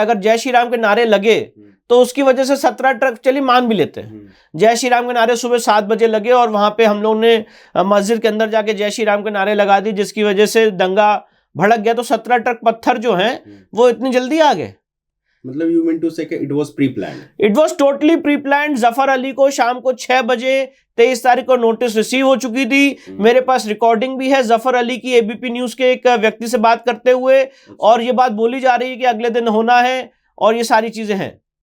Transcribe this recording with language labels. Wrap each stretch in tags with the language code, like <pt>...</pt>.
<hi>अगर जय श्री राम के नारे लगे तो उसकी वजह से 17 ट्रक, चलिए मान भी लेते हैं, जय श्री राम के नारे सुबह 7 बजे लगे और वहां पे हम लोग ने मस्जिद के अंदर जाके जय श्री राम के नारे लगा दी, जिसकी वजह से दंगा भड़क गया, तो 17 ट्रक पत्थर जो हैं वो इतनी जल्दी आ गए।</hi> <en>मतलब you mean to say कि it was pre-planned? It was totally pre-planned।</en> <hi>Zafar Ali को शाम को 6 बजे 23 तारीख को नोटिस रिसीव हो चुकी थी। मेरे पास रिकॉर्डिंग भी है जफर अली की ABP न्यूज के एक व्यक्ति से बात करते हुए, और ये बात बोली जा रही है कि अगले दिन होना है, और ये सारी चीजें हैं।</hi>